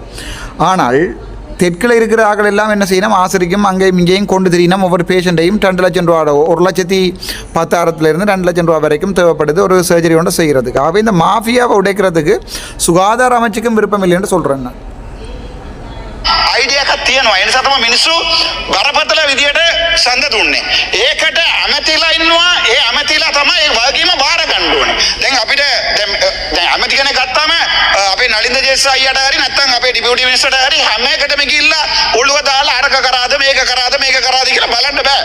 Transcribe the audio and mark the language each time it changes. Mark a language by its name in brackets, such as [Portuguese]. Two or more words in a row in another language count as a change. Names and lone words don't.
[Tamil] ஆனால் தெற்கில் இருக்கிற ஆக்கள் எல்லாம் என்ன செய்யணும், ஆசிரிக்கும் அங்கேயும் இங்கேயும் கொண்டு தெரியணும். ஒவ்வொரு பேஷண்ட்டையும் 2 லட்சம் ரூபா, 1,10,000 2 லட்சம் ரூபா வரைக்கும் தேவைப்படுது ஒரு சர்ஜரி ஒன்று செய்கிறதுக்கு. ஆகவே இந்த மாஃபியாவை உடைக்கிறதுக்கு சுகாதார அமைச்சுக்கும் விருப்பம் இல்லைன்னு சொல்கிறேன் நான். [Sinhala] අයිඩියක් තියෙනවා. ඒ නිසා තමයි මිනිස්සු බරපතල විදියට සඳ දුන්නේ. ඒකට ඇමතිලා ඉන්නවා. ඒ ඇමතිලා තමයි ඒ වගකීම බාර ගන්න ඕනේ. දැන් අපිට දැන් ඇමති කෙනෙක් ගත්තාම අපේ නලින්ද ජේසස් අයියාට හරි නැත්නම් අපේ ඩිපියුටි මිනිස්ටර්ට හරි හැම එකටම ගිහිල්ලා ඔළුව දාලා අරක කරාද මේක කරාද කියලා බලන්න බෑ.